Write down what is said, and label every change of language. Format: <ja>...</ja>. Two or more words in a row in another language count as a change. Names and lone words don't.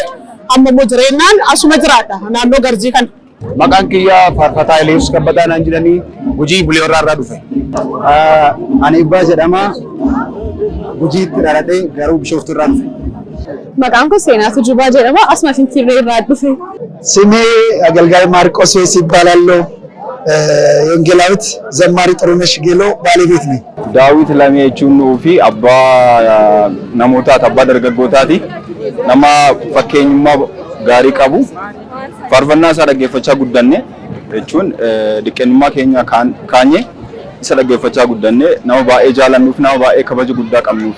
<om>Amma immoo jireenyaan asuma jiraadha naannoo Garzii kana. Maqaan kiyyaa faarfataa Eliiyus Kabbadaa naan jedhanii Gujii Bulee Horaarraa dhufe. Ani Ibbaa jedhama. Gujiitti dhaladhee garuu Bishooftuurraa dhufe. Maqaan koo Seenaatu Jubaa jedhama. Asuma Finfinnee irraa dhufe.</om> <am>ስሜ አገልጋይ ማርቆስ ይባላለሁ። የወንጌላዊት ዘማሪ ጥሩነሽ ጌሎ ባለቤት ነኝ።</am> <om>Daawit Lamee jechuun fi abbaa namootaati, abbaa dargaggootaati. Nama fakkeenyummaa gaarii qabu. Faarfannaa isaa dhaggeeffachaa guddanne jechuun diqqeenummaa keenya kaanye isa dhaggeeffachaa guddanne nama baay'ee jaalannuuf nama baay'ee kabaja guddaa qabnuuf.</om>